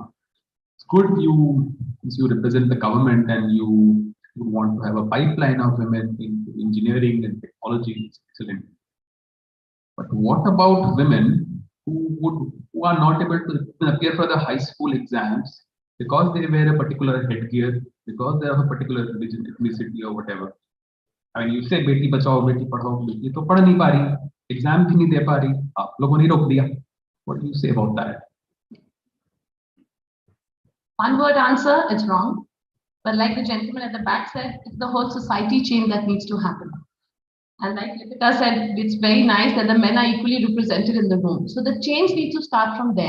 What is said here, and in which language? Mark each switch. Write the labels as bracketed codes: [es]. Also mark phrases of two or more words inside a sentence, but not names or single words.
[en] It's good since you represent the government and you want to have a pipeline of women in engineering and technology. It's excellent. But what about women who are not able to appear for the high school exams because they wear a particular headgear, because they have a particular religion, ethnicity, or whatever? I mean, you say [hi] बेटी बचाओ, बेटी पढ़ाओ, बेटी तो पढ़ नहीं पा रही, exam भी नहीं दे पा रही, आप लोगों ने रोक दिया. [en] What do you say about that? One word answer, it's wrong. But like the gentleman at the back said, it's the whole society change that needs to happen. And like Lipika said, it's very nice that the men are equally represented in the room. So the change needs to start from there.